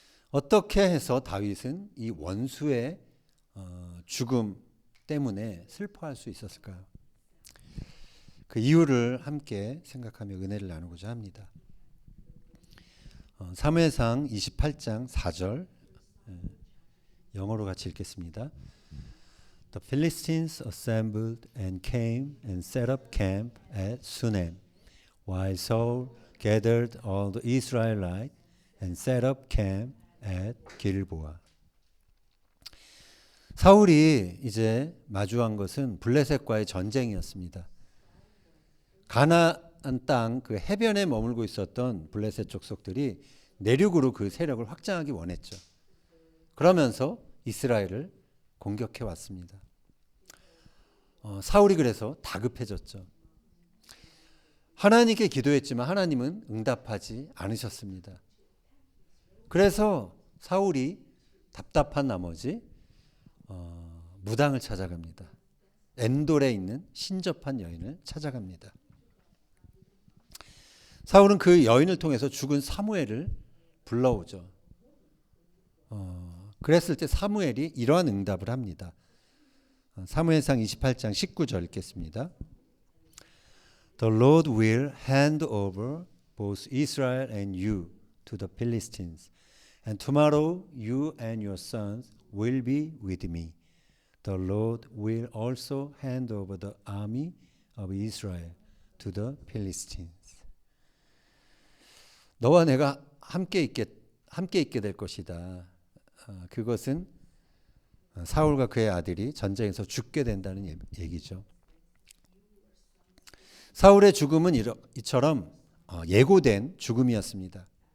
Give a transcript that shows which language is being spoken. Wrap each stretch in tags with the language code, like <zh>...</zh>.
<ko>어떻게 해서 다윗은 이 원수의 죽음 때문에 슬퍼할 수 있었을까요? 그 이유를 함께 생각하며 은혜를 나누고자 합니다. 사무엘상 28장 4절 영어로 같이 읽겠습니다.</ko> <en>The Philistines assembled and came and set up camp at Sunem, while Saul gathered all the Israelites and set up camp at Gilboa.</en> <ko>사울이 이제 마주한 것은 블레셋과의 전쟁이었습니다. 가나안 땅 그 해변에 머물고 있었던 블레셋 족속들이 내륙으로 그 세력을 확장하기 원했죠. 그러면서 이스라엘을 공격해 왔습니다. 사울이 그래서 다급해졌죠. 하나님께 기도했지만 하나님은 응답하지 않으셨습니다. 그래서 사울이 답답한 나머지 무당을 찾아갑니다. 엔돌에 있는 신접한 여인을 찾아갑니다. 사울은 그 여인을 통해서 죽은 사무엘을 불러오죠. 그랬을 때 사무엘이 이러한 응답을 합니다. 사무엘상 28장 19절 읽겠습니다.</ko> <en>The Lord will hand over both Israel and you to the Philistines, and tomorrow you and your sons will be with me. The Lord will also hand over the army of Israel to the Philistines.</en> <ko>너와 내가 함께 있게 될 것이다. 그것은 사울과 그의 아들이 전쟁에서 죽게 된다는 얘기죠. 사울의 죽음은 이처럼 예고된 죽음이었습니다.</ko>